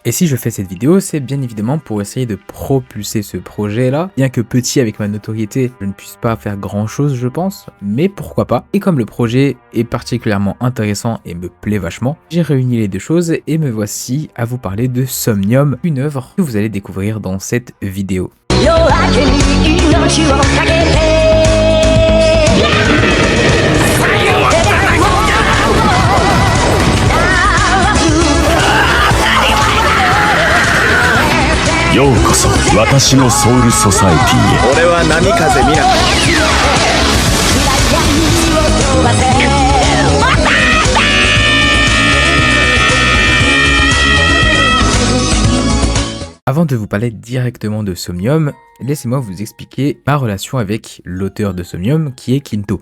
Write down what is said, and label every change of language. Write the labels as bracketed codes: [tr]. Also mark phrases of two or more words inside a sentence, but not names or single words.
[fr] Et si je fais cette vidéo, c'est bien évidemment pour essayer de propulser ce projet là, bien que petit avec ma notoriété, je ne puisse pas faire grand chose je pense, mais pourquoi pas. Et comme le projet est particulièrement intéressant et me plaît vachement, j'ai réuni les deux choses et me voici à vous parler de Somnium, une œuvre que vous allez découvrir dans cette vidéo. [ja] 夜明けに命をかけてようこそ私のソウルソサエティへ。俺は波風見な [fr] Avant de vous parler directement de Somnium, laissez-moi vous expliquer ma relation avec l'auteur de Somnium qui est Kinto.